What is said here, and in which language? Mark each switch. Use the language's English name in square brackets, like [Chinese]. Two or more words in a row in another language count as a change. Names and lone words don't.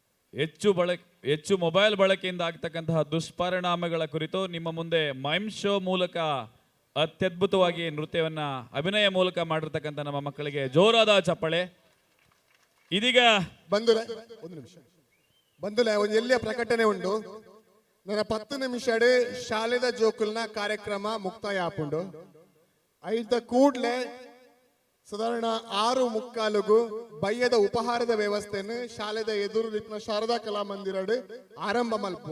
[Kannada] ಹೆಚ್ಚು ಮೊಬೈಲ್ ಬಳಕೆಯಿಂದ ಆಗ್ತಕ್ಕಂತಹ ದುಷ್ಪರಿಣಾಮಗಳ ಕುರಿತು ನಿಮ್ಮ ಮುಂದೆ [English] mime show [Kannada] ಮೂಲಕ ಅತ್ಯದ್ಭುತವಾಗಿ ನೃತ್ಯವನ್ನ ಅಭಿನಯ ಮೂಲಕ ಮಾಡಿರ್ತಕ್ಕಂಥ ನಮ್ಮ ಮಕ್ಕಳಿಗೆ ಜೋರಾದ ಚಪ್ಪಳೆ. ಇದೀಗ [Tulu] ಬಂಧುಲೆ ಒಂದು ನಿಮಿಷ ಬಂಧುಲೆ ಒಂದು ಎಲ್ಲಿಯ ಪ್ರಕಟಣೆ ಉಂಟು. ನನ್ನ 10 ನಿಮಿಷ ಶಾಲೆದ ಜೋಕುಲ್ನ ಕಾರ್ಯಕ್ರಮ ಮುಕ್ತಾಯ ಆಪುಂಡು. ಐದ ಕೂಡ್ಲೆ ಸಾಧಾರಣ 6:45 ಬಯ್ಯದ ಉಪಹಾರದ ವ್ಯವಸ್ಥೆಯನ್ನು ಶಾಲೆದ ಎದುರು ಶಾರದಾ ಕಲಾ ಮಂದಿರ ಆರಂಭ ಮಲ್ಪುವ.